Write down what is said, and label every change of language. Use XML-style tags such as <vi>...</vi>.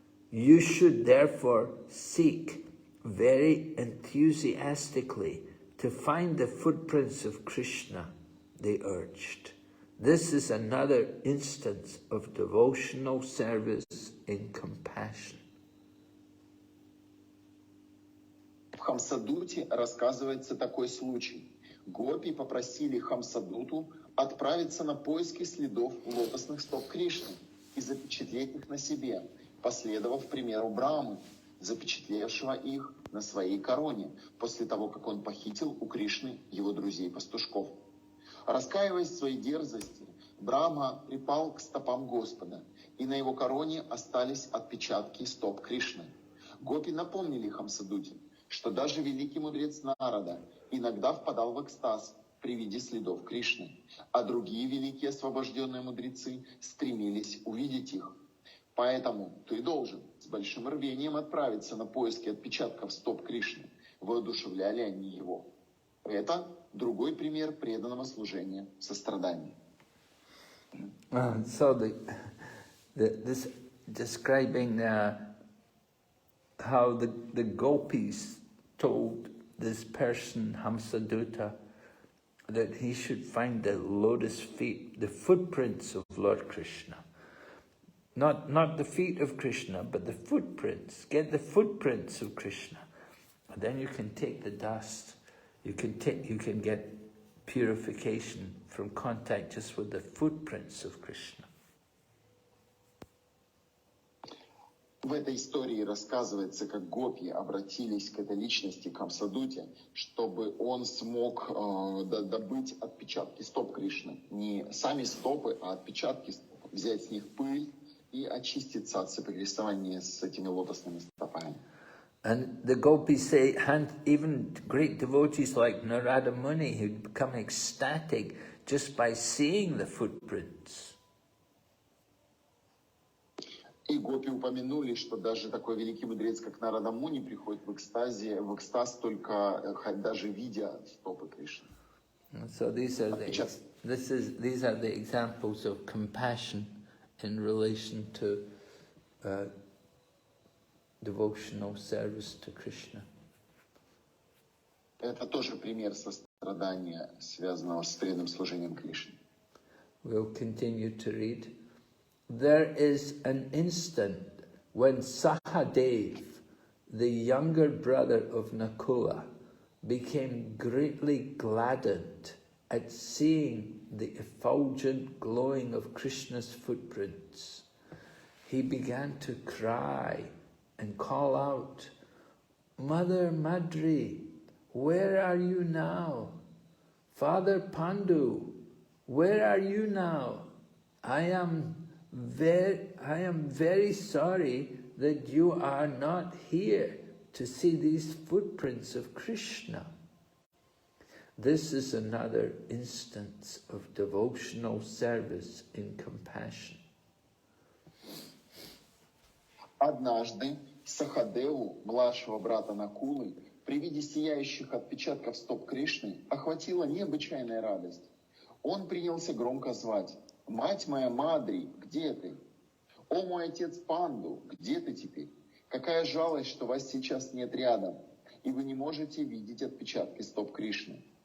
<en>You should therefore seek very enthusiastically to find the footprints of Krishna, they urged. This is another instance of devotional service in compassion.</en> <ru>В Хамсадуте рассказывается такой случай. Гопи попросили Хамсадуту отправиться на поиски следов лотосных стоп Кришны и запечатлеть их на себе, последовав примеру Брамы, запечатлевшего их на своей короне, после того, как он похитил у Кришны его друзей-пастушков. Раскаиваясь в своей дерзости, Брахма припал к стопам Господа, и на его короне остались отпечатки стоп Кришны. Гопи напомнили Хамсадуте, что даже великий мудрец Нарада иногда впадал в экстаз при виде следов Кришны, а другие великие освобожденные мудрецы стремились увидеть их. Поэтому ты должен с большим рвением отправиться на поиски отпечатков стоп Кришны, воодушевляли они его. Это другой пример преданного служения, сострадания.</ru> <en>So this describing how the gopis told this person Hamsadutta that he should find the lotus feet, the footprints of Lord Krishna. Not the feet of Krishna, but the footprints. Get the footprints of Krishna. And then you can take the dust. You can get purification from contact just with the footprints of Krishna.</en> <ru>В этой истории рассказывается, как гопи обратились к этой личности, к Хамсадуте, чтобы он смог добыть отпечатки стоп Кришны. Не сами стопы, а отпечатки стоп. Взять с них пыль и очиститься от соприкосновения с этими лотосными стопами.</ru> <en>And the gopis say, and even great devotees like Narada Muni, who'd become ecstatic just by seeing the footprints.</en> <ru>И гопи упомянули, что даже такой великий мудрец, как Нарада Муни, приходит в экстаз только даже видя стопы Кришны.</ru> <en>So these are the examples of compassion in relation to devotional service to Krishna.</en> <ru>Это тоже пример сострадания, связанного с преданным служением Кришне.</ru> <en>We'll continue to read. There is an instant when Sahadev, the younger brother of Nakula, became greatly gladdened at seeing the effulgent glowing of Krishna's footprints. He began to cry and call out, "Mother Madri, where are you now? Father Pandu, where are you now? I am very sorry that you are not here to see these footprints of Krishna." This is another instance of devotional service in compassion.</en> <ru>Однажды Сахадеву, младшего брата Накулы, при виде сияющих отпечатков стоп Кришны охватила необычайная радость. Он принялся громко звать: «Мать моя Мадри, где ты? О, мой отец Панду, где ты теперь? Какая жалость, что вас сейчас нет рядом, и вы не можете видеть отпечатки стоп Кришны».</ru>